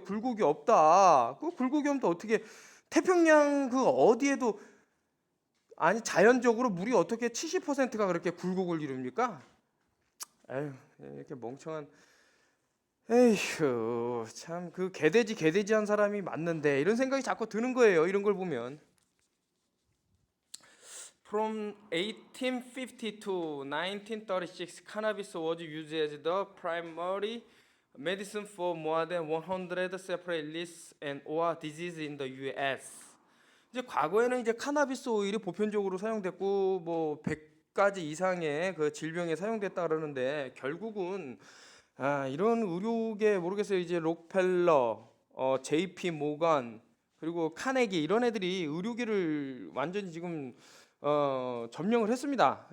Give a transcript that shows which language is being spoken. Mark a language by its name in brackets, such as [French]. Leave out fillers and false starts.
[Korean] 굴곡이 없다. 그 굴곡이 없다 어떻게 태평양 그 어디에도 아니 자연적으로 물이 어떻게 70%가 그렇게 굴곡을 이룹니까? 에휴 이렇게 멍청한 에휴 참 그 개돼지한 사람이 맞는데 이런 생각이 자꾸 드는 거예요. 이런 걸 보면. [English] From 1850 to 1936, cannabis was used as the primary medicine for more than 100 separate illnesses and or diseases in the U.S. [Korean] 이제 과거에는 이제 카나비스 오일이 보편적으로 사용됐고 뭐 100가지 이상의 그 질병에 사용됐다 그러는데 결국은 이런 의료계 모르겠어요. 이제 록펠러, JP 모건 그리고 카네기 이런 애들이 의료계를 완전히 지금 점령을 했습니다.